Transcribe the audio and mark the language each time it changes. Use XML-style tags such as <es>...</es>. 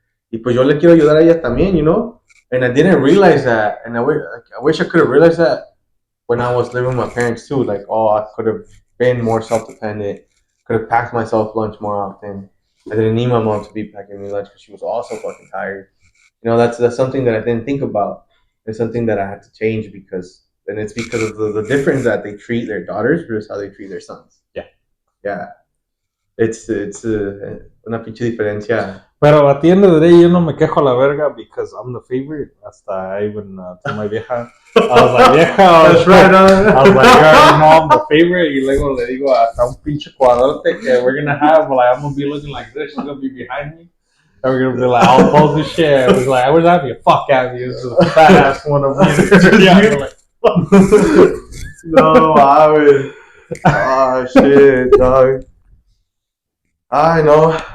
<es>Y pues yo le quiero ayudar a ella también,</es> <en>you know? And I didn't realize that. And I wish I could have realized that when I was living with my parents too. Like, oh, I could have been more self-dependent. Could have packed myself lunch more often. I didn't need my mom to be packing me lunch because she was also fucking tired. You know, that's something that I didn't think about. It's something that I had to change because, and it's because of the difference that they treat their daughters versus how they treat their sons. Yeah. It's</en> <es>una pinche diferencia.</es> <en>Pero at the end of the day,</en> <es>yo no me quejo a la verga</es> <en>because I'm the favorite. Hasta I even told my vieja. I was like, vieja. That's right, I was like, you already know I'm the favorite.</en> <es>Y luego le digo hasta un pinche cuadrote que</es> <en>we're gonna have. Like, I'm gonna be looking like this. She's gonna be behind me. And we're gonna be like, all pose and shit. I was like, where's Abby? Fuck Abby. This is a fat ass one of me. Yeah, like, no, Abby. Oh, shit, dog. I know.</en>